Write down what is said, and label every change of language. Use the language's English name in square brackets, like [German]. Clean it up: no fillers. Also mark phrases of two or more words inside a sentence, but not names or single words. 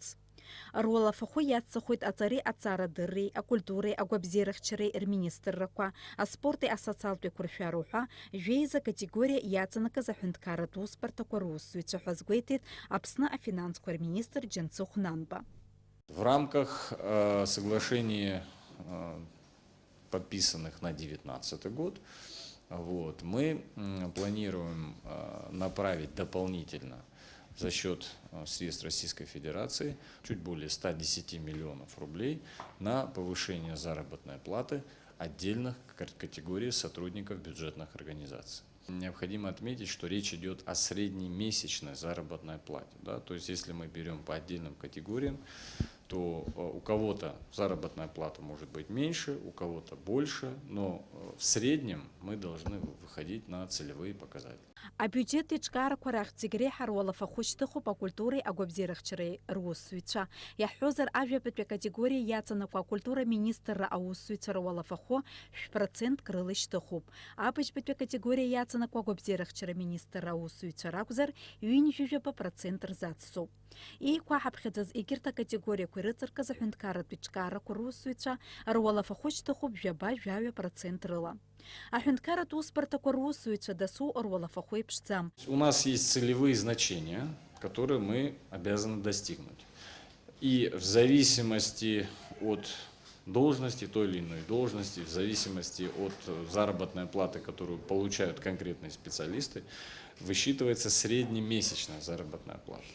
[Abkhazian] Руалафахәы иацҵахоит аҵареи аҵарадырреи, акультуреи, агәабзиарахьчареи рминистррақәа, аспорти асоциалтә еиқәыршәароу ҳәа жәеиза категориа иаҵанакыз аҳәынҭқарратә усбарҭақәа русзуҩцәа ҳәа згәеиҭеит Аԥсны афинансқәа рминистр Џьансыхә Нанба. [Russian] В рамках соглашений, подписанных на 2019 год, мы планируем направить дополнительно за счет средств Российской Федерации чуть более 110 миллионов рублей на повышение заработной платы отдельных категорий сотрудников бюджетных организаций. Необходимо отметить, что речь идет о среднемесячной заработной плате. Да? То есть если мы берем по отдельным категориям, то у кого-то заработная плата может быть меньше, у кого-то больше, но в среднем мы должны выходить на целевые показатели. [Abkhazian] Абиуџьет иҿкаарақәа рахьӡагьы ҳаруалафахәы шьҭыхуп акультуреи агәабзиарахьчареи русзуҩцәа. Иаҳҳәозар, ажәабатәи акатегориа иаҵанакуа акультура министрра аусзуҩцәа руалафахәы 1% рыла ишьҭыхуп. Абыџьбатәи акатегориа иаҵанакуа агәабзиарахьчара министрра аусзуҩцәа ракәзар 2% рзацҵоуп. Еиқәаҳаԥхьаӡаз егьырҭ акатегориақәа ирыҵаркыз аҳәынҭқарратә иҿкаарақәа русзуҩцәа руалафахәы шьҭыхуп 2% рыла. Аҳәынҭқарратә усбарҭақәа русзуҩцәа дасу руалафахәы еиԥшӡам. [Russian] У нас есть целевые значения, которые мы обязаны достигнуть. И в зависимости от должности, той или иной должности, в зависимости от заработной платы, которую получают конкретные специалисты, высчитывается среднемесячная заработная плата.